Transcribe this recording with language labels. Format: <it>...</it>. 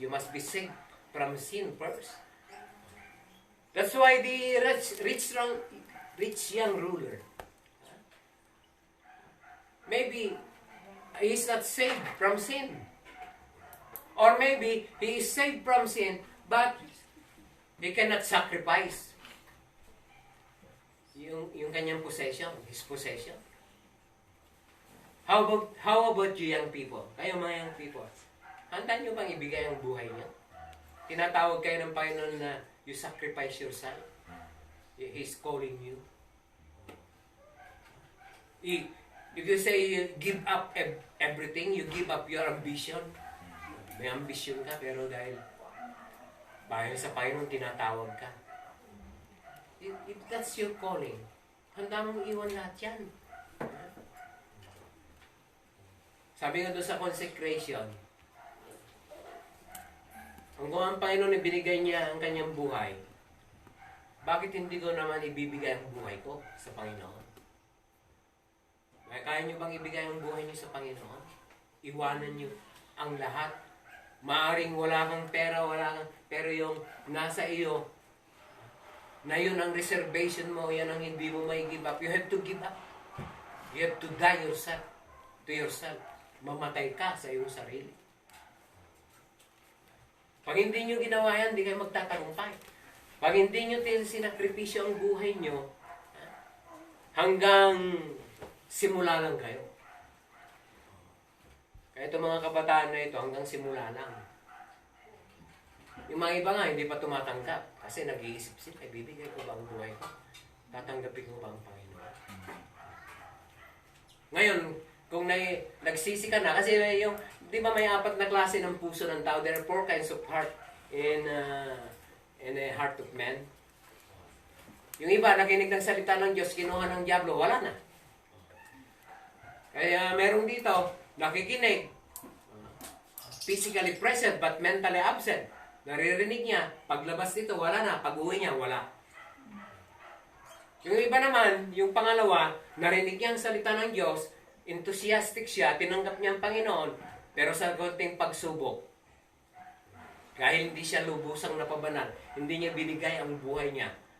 <en>You must be saved from sin first. That's why the rich young ruler, maybe he is not saved from sin. Or maybe he is saved from sin, but he cannot sacrifice</en> <tl>yung kanyang</tl> <en>possession, his possession. How about you young people?</en> <tl>Kayo mga young people, handa nyo bang ibigay ang buhay niyo? Tinatawag kayo ng Panginoon na</tl> <en>you sacrifice yourself. He's calling you. If you say you give up everything, you give up your ambition.</en> <tl>May ambition ka, pero dahil bayan sa Panginoon, tinatawag ka.</tl> <en>If that's your calling,</en> <tl>handa mong iwan lahat yan. Sabi nga doon sa consecration, kung ang Panginoon ibinigay niya ang kanyang buhay, bakit hindi ko naman ibibigay ang buhay ko sa Panginoon? Kaya niyo bang ibigay ang buhay niyo sa Panginoon? Iwanan niyo ang lahat. Maaring wala kang pera, pero yung nasa iyo, na yun ang reservation mo, yan ang hindi mo may give up.</tl> <en>You have to give up. You have to die to yourself.</en> <tl>Mamatay ka sa iyong sarili. Pag hindi nyo ginawa yan, hindi kayo magtatagumpay. Pag hindi nyo sinakripisyo ang buhay nyo, hanggang simula lang kayo. Kaya itong mga kabataan na ito, hanggang simula lang. Yung mga iba nga, hindi pa tumatanggap. Kasi nag-iisip-isip, ay bibigay ko ba ang buhay ko? Tatanggapin ko ba ang Panginoon? Ngayon, kung nagsisi ka na, kasi yung, di ba may 4 na klase ng puso ng tao?</tl> <en>There are 4 kinds of heart in a heart of man.</en> <tl>Yung iba, nakinig ng salita ng Diyos, kinuha ng Diablo, wala na. Kaya merong dito, nakikinig,</tl> <en>physically present but mentally absent.</en> <tl>Naririnig niya, paglabas dito, wala na. Pag-uwi niya, wala. Yung iba naman, yung pangalawa, narinig niya ang salita ng Diyos, enthusiastic siya, tinanggap niya ang Panginoon, pero sa konting pagsubok, dahil hindi siya lubusang napabanal, hindi niya binigay ang buhay niya.</tl>